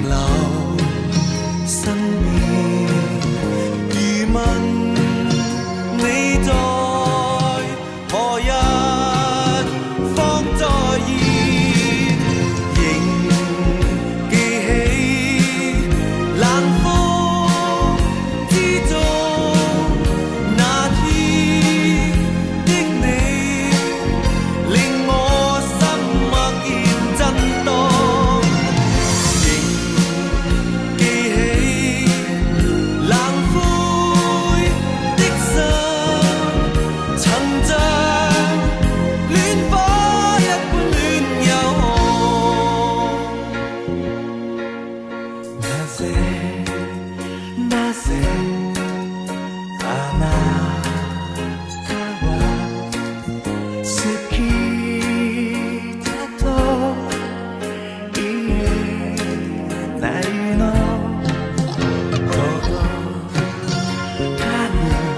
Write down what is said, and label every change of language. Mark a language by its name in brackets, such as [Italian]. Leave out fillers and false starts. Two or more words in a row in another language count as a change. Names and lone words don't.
[Cantonese] 留身邊，如問你在何日方再現，仍記起冷風之中那天的你，令我心默然震盪，仍記起冷灰的心，曾像戀火一般戀又 [Japanese] なぜあなたは好きだと言えないの、届かぬ